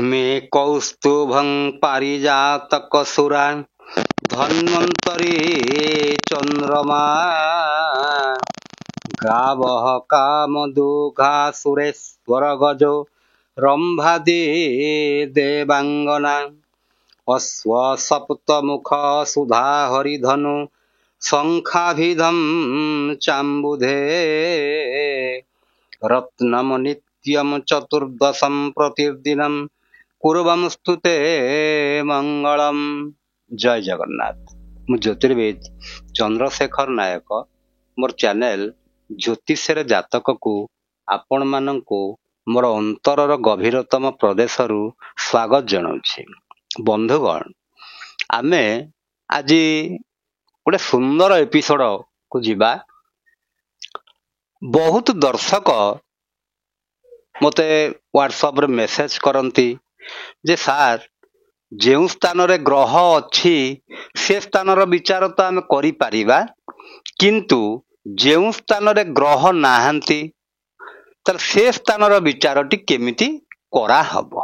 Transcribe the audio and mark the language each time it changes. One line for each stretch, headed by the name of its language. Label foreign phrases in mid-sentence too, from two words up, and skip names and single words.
Sanskrit: कौस्तुभं पारिजातकसुरा धन्वन्तरी चन्द्रमा गावः कामदुघा सुरेश्वर गजो रम्भादि देवांगना अश्व सप्तमुख सुधा हरिधनु शंखाभिधं चाम्बुधे रत्नम नित्यम चतुर्दशम प्रतिदिनम कुर्वं स्तुते मंगलम।
Odia: ଜୟ ଜଗନ୍ନାଥ। ମୁଁ ଜ୍ୟୋତିର୍ବିଦ ଚନ୍ଦ୍ରଶେଖର ନାୟକ ମୋର ଚ୍ୟାନେଲ ଜ୍ୟୋତିଷର ଜାତକ କୁ ଆପଣ ମାନଙ୍କୁ ମୋର ଅନ୍ତରର ଗଭୀରତମ ପ୍ରଦେଶରୁ ସ୍ୱାଗତ ଜଣାଉଛି। ବନ୍ଧୁଗଣ, ଆମେ ଆଜି ଗୋଟେ ସୁନ୍ଦର ଏପିସୋଡ କୁ ଯିବା। ବହୁତ ଦର୍ଶକ ମତେ ହ୍ୱାଟସଆପ ରେ ମେସେଜ କରନ୍ତି ଯେ ସାର ଯେଉଁ ସ୍ଥାନ ରେ ଗ୍ରହ ଅଛି ସେ ସ୍ଥାନର ବିଚାର ତ ଆମେ କରି ପାରିବା, କିନ୍ତୁ ଯେଉଁ ସ୍ଥାନ ରେ ଗ୍ରହ ନାହାନ୍ତି ତାର ସେ ସ୍ଥାନର ବିଚାରଟି କେମିତି କରା ହେବ।